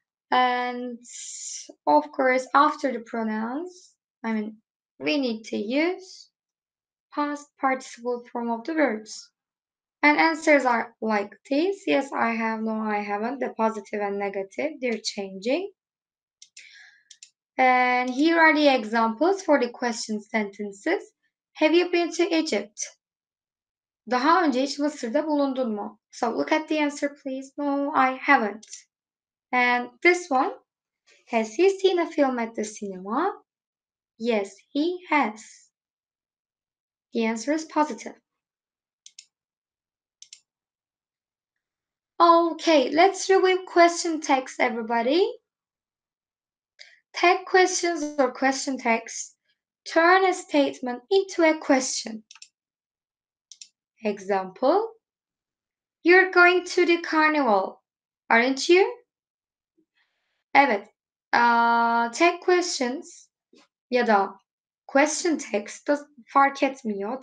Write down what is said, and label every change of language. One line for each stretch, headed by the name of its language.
English: And of course, after the pronouns, we need to use past participle form of the verbs. And answers are like this. Yes, I have, no, I haven't. The positive and negative, they're changing. And here are the examples for the question sentences. Have you been to Egypt?
Turkish: Daha önce hiç Mısır'da bulundun mu?
English: So look at the answer please. No, I haven't. And this one, has he seen a film at the cinema? Yes, he has. The answer is positive. Okay, let's review question text, everybody. Tag questions or question text turn a statement into a question. Example, you're going to the carnival, aren't you?
Turkish: Evet, tag questions ya da question text fark etmiyor.